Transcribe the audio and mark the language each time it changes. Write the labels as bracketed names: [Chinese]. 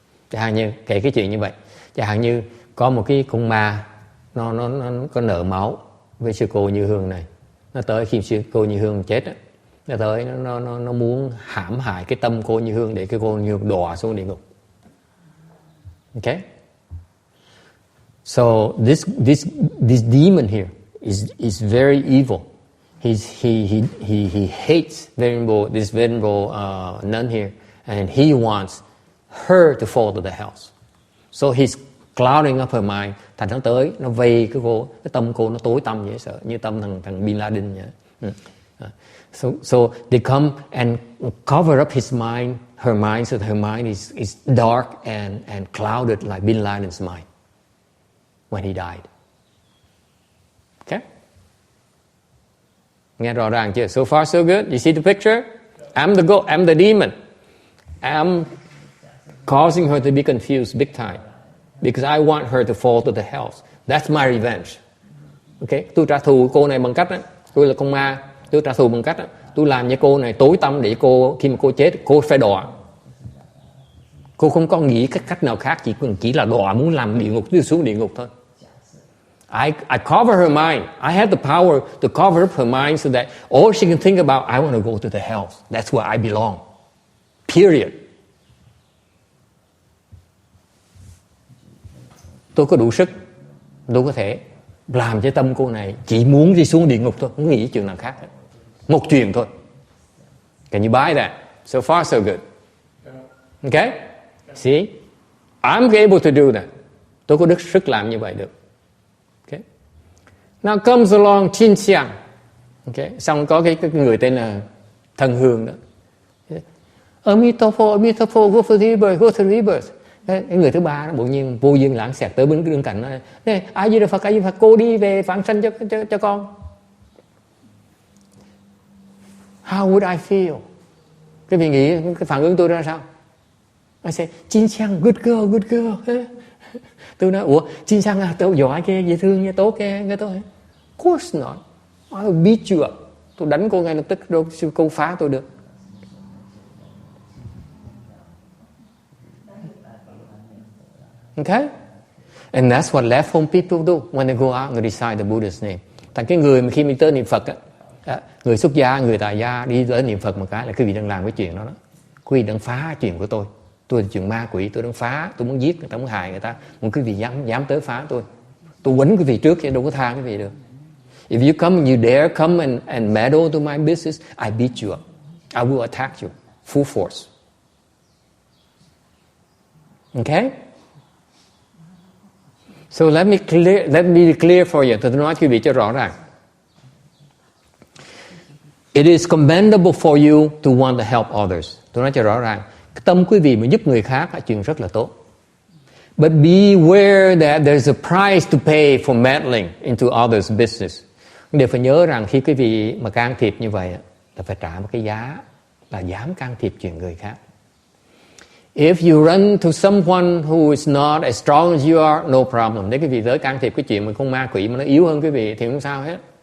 [Vietnamese] Chẳng hạn như kể cái chuyện như vậy. Chẳng hạn như có một cái con ma nó có nợ máu với sư cô Như Hương này. Nó tới khi sư cô Như Hương chết á, nó tới nó muốn hãm hại cái tâm cô Như Hương để cái cô Như Hương đọa xuống địa ngục. [English] Okay? So this demon here is very evil. He hates this venerable nun here, and he wants her to fall to the house. So he's clouding up her mind. [Vietnamese] Thành nó tới, nó vây cái tâm cô nó tối tăm dễ sợ, như tâm thằng Bin Laden vậy. [English] So they come and cover up her mind, so that her mind is dark and clouded like Bin Laden's mind when he died. Okay? [Vietnamese] Nghe rõ ràng chưa? [English] So far so good. You see the picture? I'm the demon. I'm causing her to be confused big time because I want her to fall to the house. That's my revenge. Okay? [Vietnamese] Tôi trả thù cô này bằng cách đó, tôi là con ma, tôi trả thù bằng cách đó, tôi làm cho cô này tối tăm để khi mà cô chết, cô phải đọa. Cô không có nghĩ cái cách nào khác, chỉ là đọa, muốn làm địa ngục, xuống địa ngục thôi. [English] I cover her mind. I have the power to cover up her mind so that all she can think about, I want to go to the house. That's where I belong. Period. [Vietnamese] Tôi có đủ sức, tôi có thể làm cho tâm cô này chỉ muốn đi xuống địa ngục thôi, không nghĩ chuyện nào khác hết. Một chuyện thôi. [English] Can you buy that? So far so good. Okay? See? I'm able to do that. [Vietnamese] Tôi có sức làm như vậy được. [English] Okay? Now comes along Chin Xiang. Okay? [Vietnamese] Xong có cái người tên là Thân Hương đó. [English] Amitabha, go for rebirth, go to rebirth. [Vietnamese] Cái người thứ ba đó bỗng nhiên vô duyên lãng xẹt tới bên cạnh nó. A Di Đà Phật, cô đi về vãng sanh cho con. [English] How would I feel? [Vietnamese] Cái vị nghĩ cái phản ứng tôi ra sao? [English] I say, Chin Xiang, good girl. [Vietnamese] Tôi nói, ủa, Chin Xiang à, tôi giỏi kia, dễ thương nha, tốt kia, nghe tôi. [English] Of course not. I will beat you up. [Vietnamese] Tôi đánh cô ngay lập tức, đâu cô phá tôi được. [English] Okay? And that's what left home people do when they go out and recite the Buddha's name. [Vietnamese] Thành cái người mà khi mình tới niệm Phật á, người xuất gia, người tại gia đi tới niệm Phật một cái là quý vị đang làm cái chuyện đó đó. Quý vị đang phá chuyện của tôi. Tôi là chuyện ma quỷ, tôi đang phá, tôi muốn giết người ta, muốn hại người ta. Muốn quý vị dám tới phá tôi. Tôi quýnh quý vị trước chứ đâu có tha quý vị được. [English] If you come and you dare come and meddle to my business, I beat you up. I will attack you full force. Okay? So let me be clear for you. [Vietnamese] Tôi nói quý vị cho rõ ràng. [English] It is commendable for you to want to help others. [Vietnamese] Tôi nói cho rõ ràng. Cái tâm quý vị mà giúp người khác là chuyện rất là tốt. [English] But beware that there's a price to pay for meddling into others' business. [Vietnamese] Điều phải nhớ rằng khi quý vị mà can thiệp như vậy là phải trả một cái giá là dám can thiệp chuyện người khác. [English] If you run to someone who is not as strong as you are, no problem. [Vietnamese] Nếu quý vị tới can thiệp cái chuyện mà con ma quỷ mà nó yếu hơn quý vị thì không sao hết.